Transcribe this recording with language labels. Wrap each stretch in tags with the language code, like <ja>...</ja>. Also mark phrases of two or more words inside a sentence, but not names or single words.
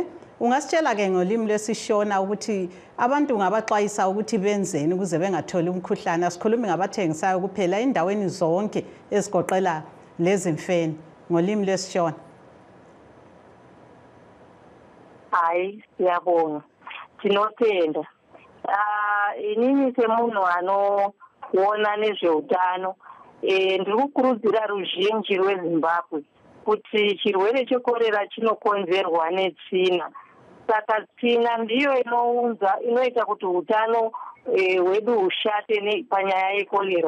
<nd>Ungasitshela-ke ngolimi lwesishona ukuthi abantu ngabaxwayisa ukuthi benzeni ukuze bengatholi umkhuhlane. Asikhulumi ngabathengisayo kuphela endaweni zonke ezigoqela lezi mfene ngolimi lwesishona. Hayi siyabonga</nd> <sn>tinotenda inini semunhu anoona nezveutano ndiri kukurudzira ruzhinji rweZimbabwe kuti chirwere chekorera chinokonzerwa netsvina. Saka tsvina ndiyo inoita kuti utano hwedu hushate panyaya yekorera.</sn>